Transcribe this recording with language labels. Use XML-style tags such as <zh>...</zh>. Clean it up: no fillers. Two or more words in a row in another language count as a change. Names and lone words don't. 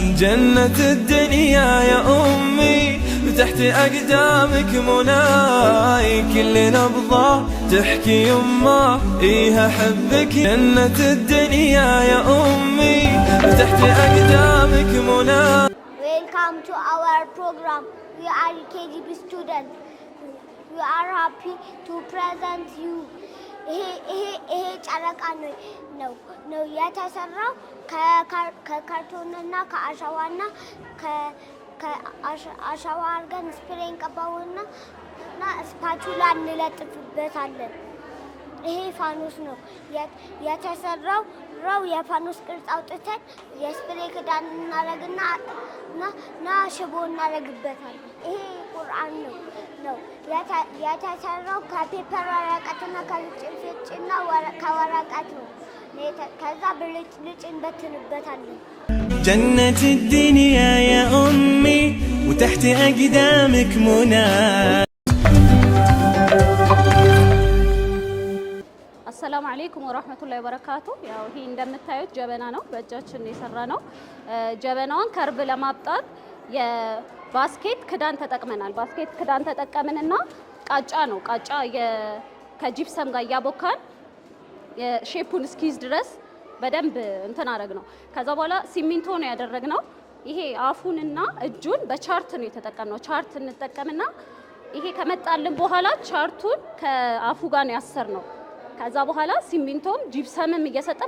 <ar>جنة الدنيا يا أمي وتحت أقدامك مناي، كل نبضة تحكي يما إيها حبك. جنة الدنيا يا أمي وتحت أقدامك مناي.</ar> <en>Welcome to our program. We are KGB students. We are happy to present you.</en> <am>ይሄ ጨረቃ ነው የተሰራው ከካርቶንና ከአሸዋና ከአሸዋ አድርገን ስፕሬይ እንቀባውና ስፓቹላ እንለጥፍበታለን። ይሄ ፋኖስ ነው የተሰራው። የፋኖስ ቅርጽ አውጥተን የስፕሬይ ክዳን እናደርግና ሽቦ እናደርግበታለን። ይሄ ቁርአን ነው የተሰራው ከፔፐር ወረቀትና ከልጭልጭና ከወረቀት ነው። ከዛ ብልጭልጭ እንበትንበታለን።</am> <ar>جنة الدنيا يا أمي وتحت أقدامك مناي. السلام عليكم ورحمة الله وبركاته።</ar> <am>ያው ይሄ እንደምታዩት ጀበና ነው፣ በእጃችን የሰራ ነው። ጀበናውን ከርብ ለማብጣት የባስኬት ክዳን ተጠቅመናል። ባስኬት ክዳን ተጠቀምንና ቃጫ ነው። ቃጫ ከጂፕሰም ጋር እያቦካን የሼፑን እስኪዝ ድረስ በደንብ እንትን አረግ ነው። ከዛ በኋላ ሲሚንቶ ነው ያደረግነው። ይሄ አፉንና እጁን በቻርት ነው የተጠቀምነው። ቻርት እንጠቀምና ይሄ ከመጣልን በኋላ ቻርቱን ከአፉ ጋር ነው ያሰርነው። ከዛ በኋላ ሲሚንቶም ጂፕሰምም እየሰጠን</am>